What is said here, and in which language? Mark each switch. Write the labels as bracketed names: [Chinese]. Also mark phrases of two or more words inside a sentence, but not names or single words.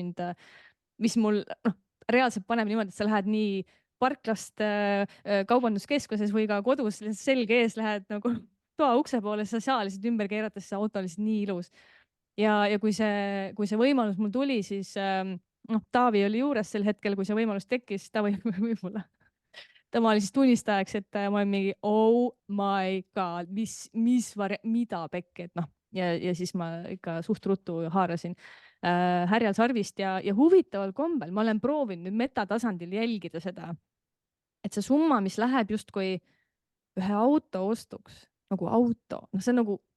[Estonian] mis mul reaalselt paneb niimoodi, et sa lähed nii parklast kaubanduskeskuses või ka kodus selge ees lähed nagu toa ukse poole, sa saa lihtsalt ümber keerata, see auto on lihtsalt nii ilus. Ja kui see võimalus mul tuli, siis Taavi oli juures sel hetkel, kui see võimalus tekkis, ta võib-olla. Tema oli siis tunnistajaks, et ma olen mingi, [English] oh my god, [Estonian] mida pekki, et ja siis ma ikka suht ruttu haarasin härjal sarvist ja huvitaval kombel ma olen proovinud nüüd metatasandil jälgida seda, et see summa, mis läheb justkui ühe auto ostuks, nagu auto, see on nagu,